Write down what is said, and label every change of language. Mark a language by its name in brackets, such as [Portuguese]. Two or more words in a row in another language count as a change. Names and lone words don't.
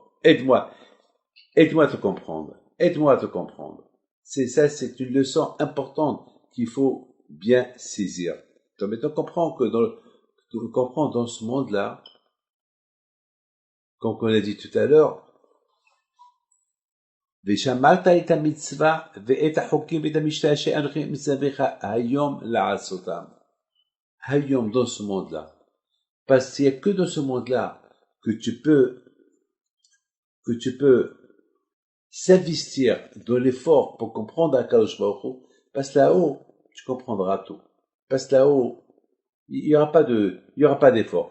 [French] Aide-moi à te comprendre. Aide-moi à te comprendre. C'est une leçon importante qu'il faut bien saisir. Donc maintenant, comprends que dans ce monde-là, comme on a dit tout à l'heure, [Hebrew] ושמרת את המצווה ואת החוקים ואת המשתה אשר אנוכי מצווך היום לעשותם. [French] היום dans ce monde-là. Parce qu'il n'y a que dans ce monde-là que tu peux s'investir dans l'effort pour comprendre [Hebrew] הקדוש ברוך הוא, [French] parce que là-haut, tu comprendras tout. Parce que là-haut, il y aura pas d'effort.